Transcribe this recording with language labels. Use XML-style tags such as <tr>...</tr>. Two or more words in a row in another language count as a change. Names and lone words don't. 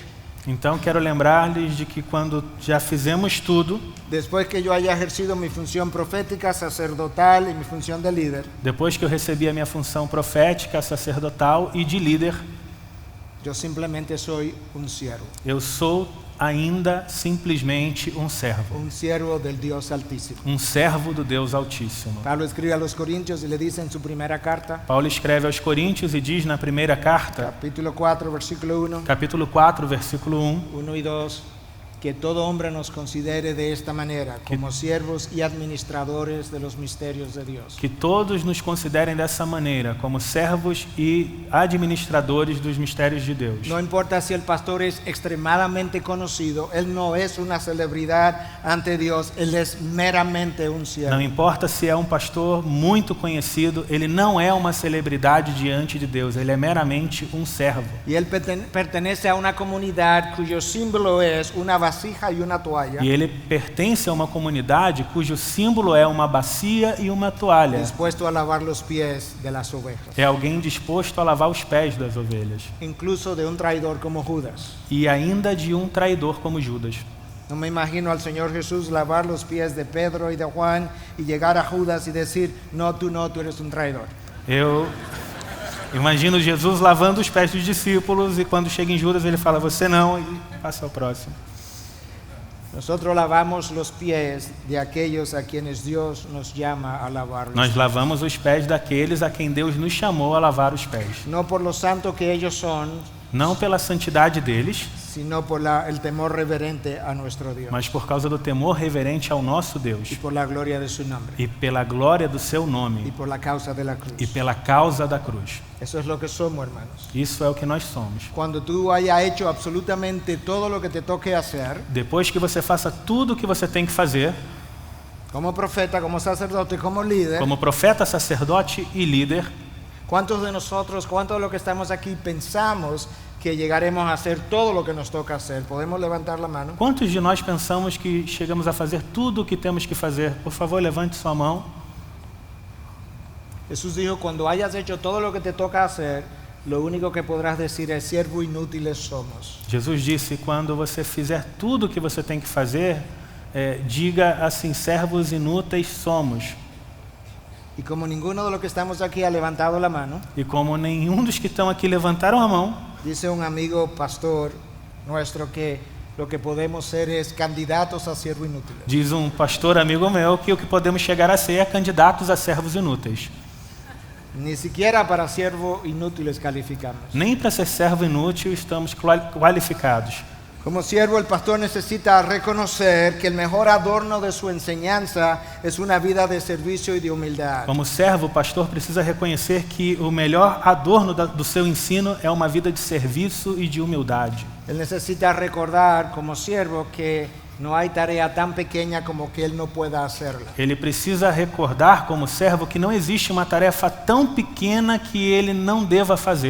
<pt>Então quero lembrar-lhes de que quando já fizemos tudo,</pt> <es>después que yo haya ejercido mi función profética, sacerdotal y mi función de líder,</es> <pt>depois que eu recebi a minha função profética, sacerdotal e de líder,</pt> <es>yo simplemente soy un siervo</es> <pt>ainda simplesmente um servo</pt> <es>del Dios Altísimo.</es> <pt>um servo do Deus Altíssimo.</pt> <es>Pablo escribe a los Corintios y le dice en su primera carta,</es> <pt>Paulo escreve aos Coríntios e diz na primeira carta,</pt> <es>capítulo 4, versículo 1,</es> <pt>capítulo 4, versículo</pt> <es>1 y 2, que todo hombre nos considere de esta manera, como siervos y administradores de los misterios de Dios.</es> <pt>que todos nos considerem dessa maneira, como servos e administradores dos mistérios de Deus.</pt> <es>No importa si el pastor es extremadamente conocido, él no es una celebridad ante Dios, él es meramente un siervo.</es> <pt>Não importa se é um pastor muito conhecido, ele não é uma celebridade diante de Deus, ele é meramente um servo.</pt> <es>Y él pertenece a una comunidad cuyo símbolo es una vasija y una toalla,</es> <pt>E ele pertence a uma comunidade cujo símbolo é uma bacia e uma toalha.</pt> <es>dispuesto a lavar los pies de las ovejas,</es> <pt>É alguém disposto a lavar os pés das ovelhas.</pt> <es>incluso de un traidor como Judas.</es> <pt>E ainda de um traidor como Judas.</pt> <es>No me imagino al Señor Jesús lavar los pies de Pedro y de Juan y llegar a Judas y decir, no, tú eres un traidor.</es> <pt>Eu imagino Jesus lavando os pés dos discípulos e quando chega em Judas ele fala, você não, e passa ao próximo.</pt> <es>Nosotros lavamos los pies de aquellos a quienes Dios nos llama a lavar.</es> <pt>Nós lavamos os pés daqueles a quem Deus nos chamou a lavar os pés.</pt> <es>No por lo santo que ellos son,</es> <pt>Não pela santidade deles,</pt> <es>sino por el temor reverente a nuestro Dios</es> <pt>mas por causa do temor reverente ao nosso</pt> <es>y</es> <pt>Deus.</pt> <es>por la gloria de su nombre</es> <pt>E pela glória do seu</pt> <es>y</es> <pt>nome.</pt> <es>por la causa de la cruz.</es> <pt>E pela causa da cruz.</pt> <es>Eso es lo que somos, hermanos.</es> <pt>Isso é o que nós somos.</pt> <es>Cuando tú hayas hecho absolutamente todo lo que te toque hacer,</es> <pt>Depois que você faça tudo o que você tem que fazer,</pt> <es>como profeta, como sacerdote, como líder,</es> <pt>como profeta, sacerdote e líder,</pt> <es>¿cuántos de nosotros, cuántos de los que estamos aquí pensamos que llegaremos a hacer todo lo que nos toca hacer? ¿Podemos levantar la mano?</es> <pt>quantos de nós pensamos que chegamos a fazer tudo o que temos que fazer? Por favor, levante sua mão.</pt> <es>Jesús dijo, cuando hayas hecho todo lo que te toca hacer, lo único que podrás decir es, siervo inútiles somos.</es> <pt>Jesus disse, quando você fizer tudo o que você tem que fazer, diga assim, servos inúteis somos.</pt> <es>Y como ninguno de los que estamos aquí ha levantado la mano,</es> <pt>E como nenhum dos que estão aqui levantaram a mão,</pt> <es>dice un amigo pastor nuestro que lo que podemos ser es candidatos a siervo inútiles.</es> <pt>diz um pastor amigo meu que o que podemos chegar a ser é candidatos a servos inúteis.</pt> <es>Ni siquiera para siervo inútiles calificamos.</es> <pt>Nem para ser servo inútil estamos qualificados.</pt> <es>Como siervo, el pastor necesita reconocer que el mejor adorno de su enseñanza es una vida de servicio y de humildad.</es> <pt>Como servo, o pastor precisa reconhecer que o melhor adorno do seu ensino é uma vida de serviço e de humildade.</pt> <es>Él necesita recordar como siervo que no hay tarea tan pequeña como que él no pueda hacerla.</es> <pt>Ele precisa recordar como servo que não existe uma tarefa tão pequena que ele não deva fazer.</pt>